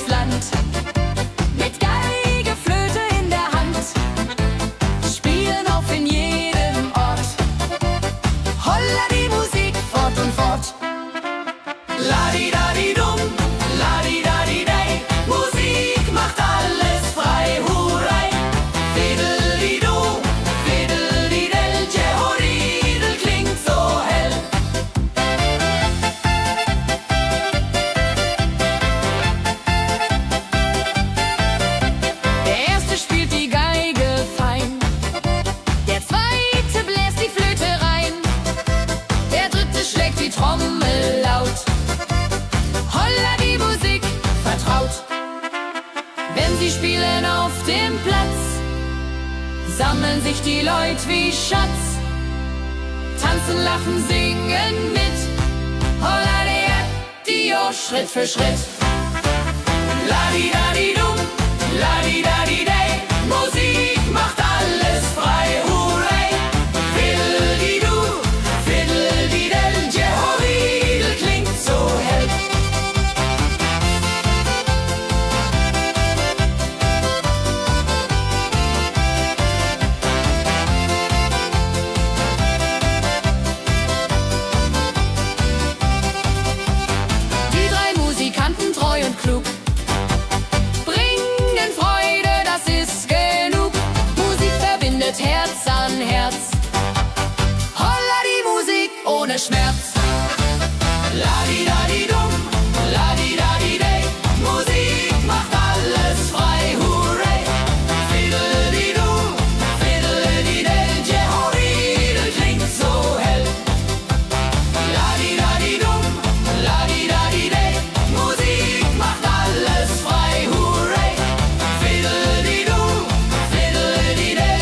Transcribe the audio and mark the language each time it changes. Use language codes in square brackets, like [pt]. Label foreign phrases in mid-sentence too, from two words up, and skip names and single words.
[de] Land, mit Geige, Flöte in der Hand, spielen auf in jedem Ort. Holla die Musik fort und fort. La-di-da-di-dum, la-di-da-di-day. Musik macht alles frei, [en] hurray. Fiddle-di-do, fiddle-di-del. [de] Jehoridel klingt so hell. Der erste spielt die Geige fein, der zweite bläst die Flöte rein, der dritte schlägt die Trommel laut. Holla die Musik vertraut. Wenn sie spielen auf dem Platz, sammeln sich die Leute wie Schatz, tanzen, lachen, singen mit. Holla der Dio, Schritt für Schritt. La-di-da-di-dum, la-di-da-di-day. Musik macht alles frei, [en] hurray. Fiddle-di-do, fiddle-di-del. [de] Jehoridel klingt so hell. Die drei Musikanten, treu und klug, bringen Freude, das ist genug. Musik verbindet Herz an Herz. Holla die Musik ohne Schmerz. La-di-da-di-dum, la-di-da-di-day. Musik macht alles frei, [en] hurray. Fiddle-di-do, fiddle-di-del. [de] Jehoridel klingt so hell. La-di-da-di-dum, la-di-da-di-day. Musik macht alles frei, [en] hurray. Fiddle-di-do, fiddle-di-del.